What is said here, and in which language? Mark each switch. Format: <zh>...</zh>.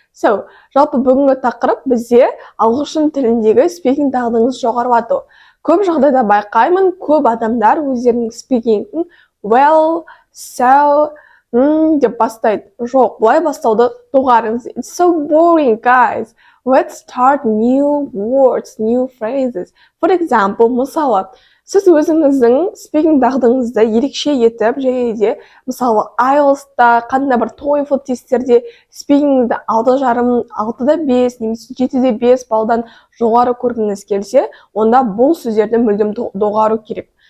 <kk>Жалпы бүгінгі тақырып бізде ағылшын тіліндегі speaking дағдыңызды жоғарылату. Көп жағдайда байқаймын, көп адамдар өздерінің спикингін</kk> <en>well, so,</en> <kk>деп бастайды. Жоқ, бұлай бастауды доғарыңыз.</kk> <en>It's so boring, guys. Let's start new words, new phrases. For example,</en> <kk>мысалы, сіз өзіңіздің спикинг дағдыңызды ерекше етіп, және де, мысалы, IELTS-та, қандай бір TOEFL тесттерде спикингді 6,5, 6,5, немесе 7,5 балдан жоғары көргіңіз келсе, онда бұл сөздерді мүлдем доғару керек.</kk>